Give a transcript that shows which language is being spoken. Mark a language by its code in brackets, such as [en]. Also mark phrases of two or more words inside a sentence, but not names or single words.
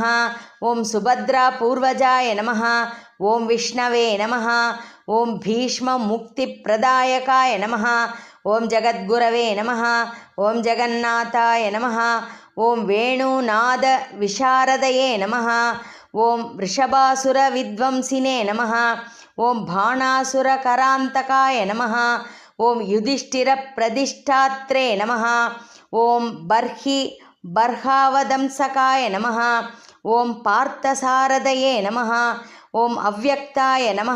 [sa] ओं सुभद्रापूर्वजाय नमः. ओं विष्णवे नमः. ओं भीष्ममुक्तिप्रदायकाय नमः. ओं जगद्गुरवे नमः. ओं जगन्नाथाय नमः. ओं वेणुनादविशारदये नमः. ओम् ऋषभासुर विध्वंसिने नमः. ओम् बाणासुर करान्तकाय नमः. ओम् युधिष्ठिर प्रतिष्ठात्रे नमः. ओम् बर्हि बर्हावतंसकाय नमः. ओम् पार्थसारथये नमः. ओम् अव्यक्ताय नमः.